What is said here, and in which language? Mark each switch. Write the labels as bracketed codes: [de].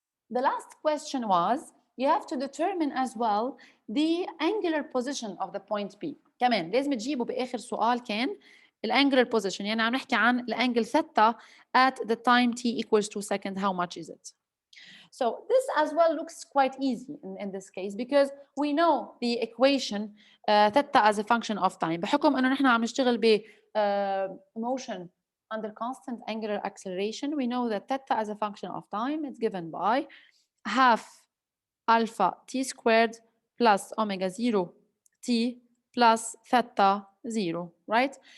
[en] The last question was you have to determine as well the angular position of the point B. [ar] كمان لازم تجيبوا باخر سؤال كان الانجلر position. يعني عم نحكي عن الانجل ثيتا [en] at the time t equals 2 seconds. How much is it? So this as well looks quite easy in this case because we know the equation theta as a function of time. [ar] بحكم انه نحن عم نشتغل ب [en] motion under constant angular acceleration, we know that theta as a function of time is given by half alpha t squared plus omega 0 t plus theta 0, right?